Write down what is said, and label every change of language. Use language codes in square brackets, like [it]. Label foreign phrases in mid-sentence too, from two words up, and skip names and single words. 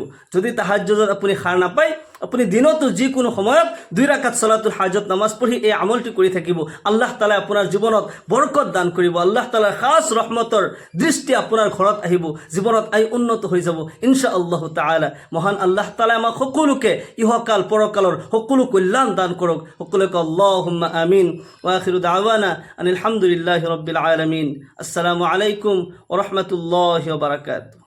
[as] যদি তাহাজ্জুদত আপুনি সাৰ নাপায়, আপুনি দিনতো যিকোনো সময়ত 2 ৰাকাত সালাতুল হাজত নামাজ পঢ়ি এই আমলটি কৰি থাকিব। আল্লাহ তাআলাই আপোনাৰ জীৱনত বৰকত দান কৰিব। আল্লাহ তাআলাৰ খাস ৰহমতৰ দৃষ্টি আপোনাৰ ঘৰত আহিব, জীৱনত উন্নত হৈ যাব [ar] إن شاء الله تعالى. [as] মহান আল্লাহ তাআলাই আমাক সকলোকে ইহকাল পৰকালৰ সকলো কল্যাণ দান কৰক। [ar] সকলোকে اللهم آمين. وآخر دعوانا أن الحمد لله رب العالمين. السلام عليكم ورحمة الله وبركاته.